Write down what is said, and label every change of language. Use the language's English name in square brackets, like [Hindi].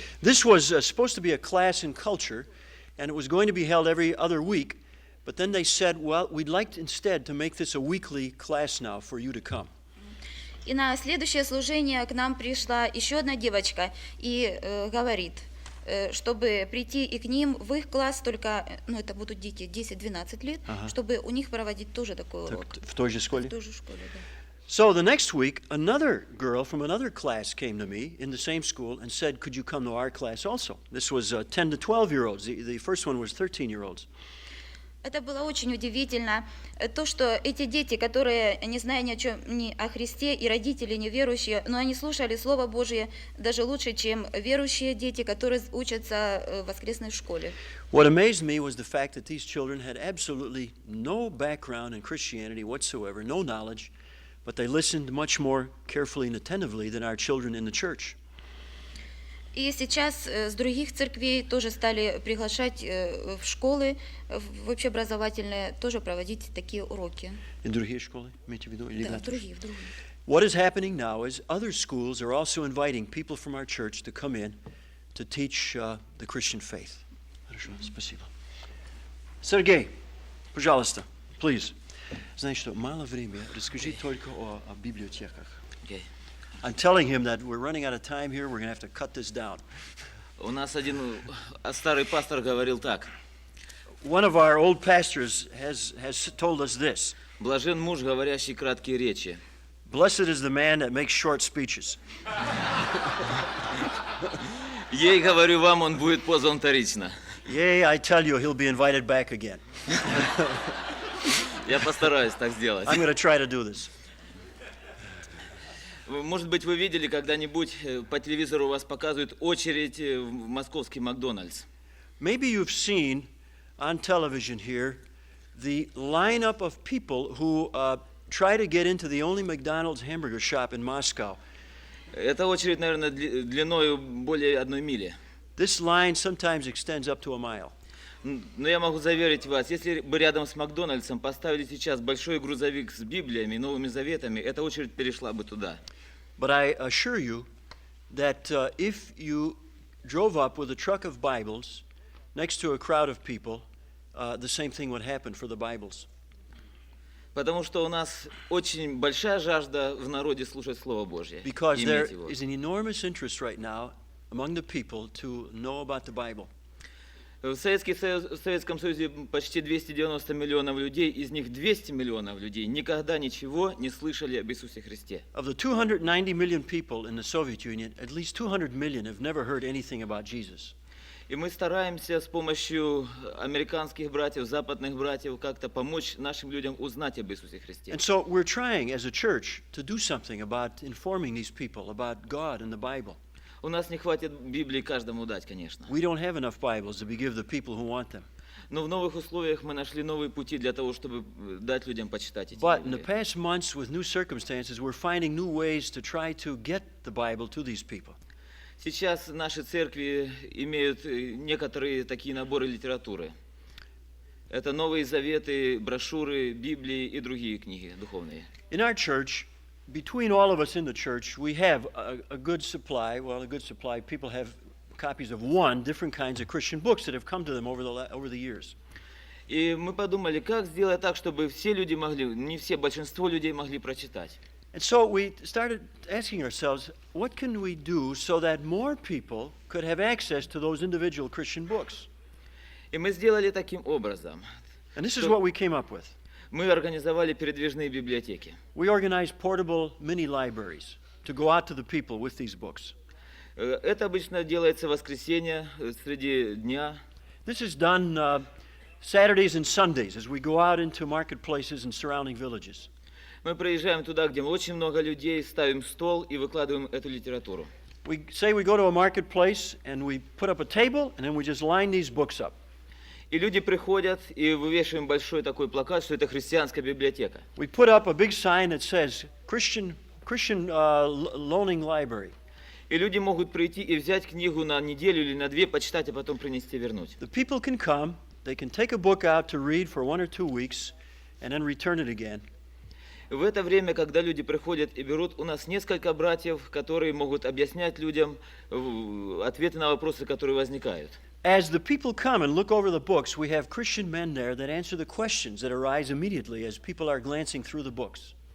[English] This was supposed to be a class in culture, and it was going to be held every other week, but then they said, well, we'd like instead to make this a weekly class now for you to come. [Russian] И на следующее служение к нам пришла еще одна девочка и говорит, чтобы прийти и к ним в их класс, только, это будут дети 10-12 лет, чтобы у них проводить тоже такой урок. В той же школе? В той же школе, да. [English] So the next week, another girl from another class came to me in the same school and said, could you come to our class also? This was 10 to 12-year-olds. The first one was 13-year-olds. [Russian] Это было очень удивительно, то, что эти дети, которые, не зная ни о чем, ни о Христе, и родители неверующие, но они слушали Слово Божие даже лучше, чем верующие дети, которые учатся в воскресной школе. [English] What amazed me was the fact that these children had absolutely no background in Christianity whatsoever, no knowledge, but they listened much more carefully and attentively than our children in the church. [Russian] И сейчас с других церквей тоже стали приглашать в школы, в общеобразовательные, тоже проводить такие уроки. In другие школы, имеете в виду? Или Да, в другие. [English] What is happening now is other schools are also inviting people from our church to come in to teach the Christian faith. [Russian] Хорошо, спасибо. Сергей, пожалуйста, please. Знаешь что, мало времени, расскажи только о библиотеках. [English] Okay. I'm telling him that we're running out of time here, we're going to have to cut this down. [Russian] У нас один старый пастор говорил так. [English] One of our old pastors has told us this. [Russian] Блажен муж, говорящий краткие речи. [English] Blessed is the man that makes short speeches. [Russian] Ей, говорю вам, он будет позван вторично. [English] Yea, I tell you, he'll be invited back again. [Russian] Я постараюсь так сделать. [English] I'm going to try to do this. [Russian] Может быть, вы видели когда-нибудь по телевизору у вас показывают очередь в московский Макдональдс. [English] Maybe you've seen on television here the lineup of people who try to get into the only McDonald's hamburger shop in Moscow. [Russian] Эта очередь, наверное, длиной более 1 мили. [English] This line sometimes extends up to a mile. [Russian] Но я могу заверить вас, если бы рядом с Макдональдсом поставили сейчас большой грузовик с Библиями, Новыми Заветами, эта очередь перешла бы туда. [English] But I assure you that if you drove up with a truck of Bibles next to a crowd of people, the same thing would happen for the Bibles. [Russian] Потому что у нас очень большая жажда в народе слушать Слово Божье. [English] Because there [Russian] иметь его. [English] is an enormous interest right now among the people to know about the Bible. [Russian] В Советском Союзе почти 290 миллионов людей, из них 200 миллионов людей никогда ничего не слышали об Иисусе Христе. [English] Of the 290 million people in the Soviet Union, at least 200 million have never heard anything about Jesus. [Russian] И мы стараемся с помощью американских братьев, западных братьев как-то помочь нашим людям узнать об Иисусе Христе. [English] And so we're trying as a church to do something about informing these people about God and the Bible. [Russian] У нас не хватит Библии каждому дать, конечно. [English] We don't have enough Bibles to give the people who want them. [Russian] Но в новых условиях мы нашли новые пути для того, чтобы дать людям почитать эти [English] But in the [Russian] Библии. [English] past months, with new circumstances, we're finding new ways to try to get the Bible to these people. [Russian] Сейчас наши церкви имеют некоторые такие наборы литературы. Это Новые Заветы, брошюры, Библии и другие книги духовные. [English] In our church, between all of us in the church, we have a good supply. Well, a good supply. People have copies of different kinds of Christian books that have come to them over the years. [Russian] И мы подумали, как сделать так, чтобы все люди могли, не все, большинство людей могли прочитать. [English] And so we started asking ourselves, what can we do so that more people could have access to those individual Christian books? [Russian] И мы сделали таким образом. [English] And this is what we came up with. [Russian] Мы организовали передвижные библиотеки. [English] We organized portable mini libraries to go out to the people with these books. [Russian] Это обычно делается в воскресенье, среди дня. [English] This is done Saturdays and Sundays as we go out into marketplaces and surrounding villages. [Russian] Мы приезжаем туда, где очень много людей, ставим стол и выкладываем эту литературу. [English] We say we go to a marketplace and we put up a table and then we just line these books up. [Russian] И люди приходят, и вывешиваем большой такой плакат, что это христианская библиотека. [English] We put up a big sign that says Christian loaning library. [Russian] И люди могут прийти и взять книгу на неделю или на две, почитать, а потом принести, вернуть. [English] The people can come, they can take a book out to read for 1 or 2 weeks and then return it again. [Russian] В это время, когда люди приходят и берут, у нас несколько братьев, которые могут объяснять людям ответы на вопросы, которые возникают. [English] As the people come and look over the books, we have Christian men there that answer the questions that arise immediately as people are glancing through the books.